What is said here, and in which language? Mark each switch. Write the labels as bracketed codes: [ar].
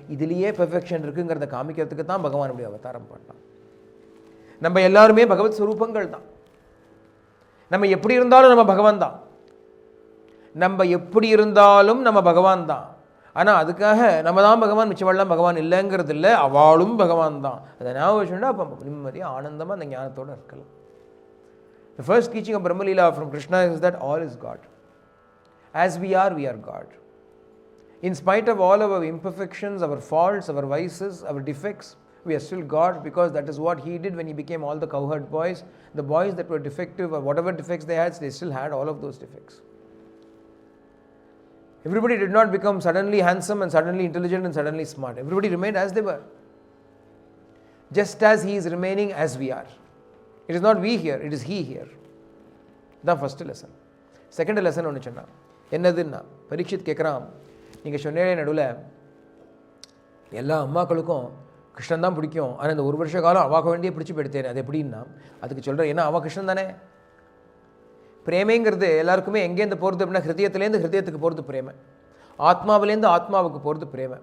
[ta] இதுலேயே பெர்ஃபெக்ஷன் இருக்குங்கிறத காமிக்கிறதுக்கு தான் பகவான் இப்படி அவதாரம் பண்ணான். நம்ம எல்லாருமே பகவத் ஸ்வரூபங்கள் தான். நம்ம எப்படி இருந்தாலும் நம்ம பகவான் தான். நம்ம எப்படி இருந்தாலும் நம்ம பகவான் தான். ஆனால் அதுக்காக நம்ம தான் பகவான், மிச்சவெல்லாம் பகவான் இல்லைங்கிறது இல்லை, அவளும் பகவான் தான். அதை ஞாபகம் வச்சுட்டா அப்போ நிம்மதியாக ஆனந்தமாக அந்த ஞானத்தோடு இருக்கலாம். [en] The first teaching of Brahma Leela from Krishna is that all is God. As we are God. In spite of all our imperfections, our faults, our vices, our defects, we are still God, because that is what He did when He became all the cowherd boys. The boys that were defective, or whatever defects they had, they still had all of those defects. Everybody did not become suddenly handsome and suddenly intelligent and suddenly smart. Everybody remained as they were. Just as He is remaining as we are. It is not we here, it is He here. That's first lesson. Second lesson [ta] ஒன்று சொன்னான். என்னதுன்னா, பரீட்சித் கேட்குறான், நீங்கள் சொன்னே நடுவில் எல்லா அம்மாக்களுக்கும் கிருஷ்ணன் தான் பிடிக்கும், ஆனால் இந்த ஒரு வருஷ காலம் அவாக்க வேண்டிய பிடிச்சி போயிடுத்தேன். அது எப்படின்னா, அதுக்கு சொல்கிறேன், ஏன்னா அவள் கிருஷ்ணன் தானே. பிரேமைங்கிறது எல்லாருக்குமே எங்கேருந்து போகிறது அப்படின்னா, ஹிருதயத்துலேருந்து ஹிருதயத்துக்கு போகிறது பிரேமை, ஆத்மாவிலேருந்து ஆத்மாவுக்கு போகிறது பிரேமை.